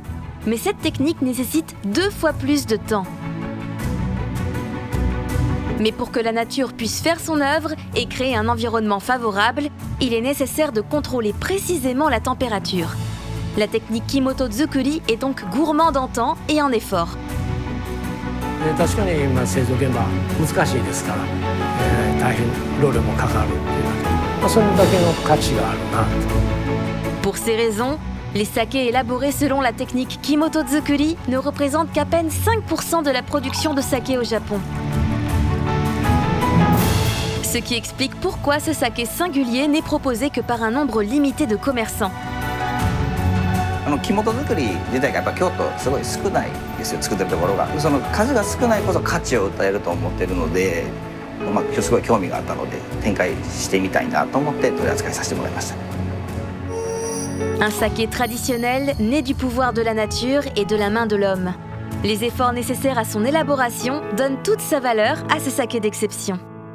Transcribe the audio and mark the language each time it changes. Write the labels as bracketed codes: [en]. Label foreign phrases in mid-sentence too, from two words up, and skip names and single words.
[fr] Mais cette technique nécessite 2 fois plus de temps. Mais pour que la nature puisse faire son œuvre et créer un environnement favorable, il est nécessaire de contrôler précisément la température. La technique Kimoto-zukuri est donc gourmande en temps et en effort. [ja] 確かに製造現場難しいですから、大変労力もかかるっていう、それだけの価値があるなと。 [fr] Pour ces raisons, les sakés élaborés selon la technique Kimoto-zukuri ne représentent qu'à peine 5% de la production de saké au Japon. Ce qui explique pourquoi ce saké singulier n'est proposé que par un nombre limité de commerçants. [ja] 木本作り自体がやっぱ京都すごい少ないですよ、作ってるところが。その数が少ないこそ価値を訴えると思ってるので、今日すごい興味があったので展開してみたいなと思って取り扱いさせてもらいました。 [fr] Un saké traditionnel né du pouvoir de la nature et de la main de l'homme. Les efforts nécessaires à son élaboration donnent toute sa valeur à ce saké d'exception.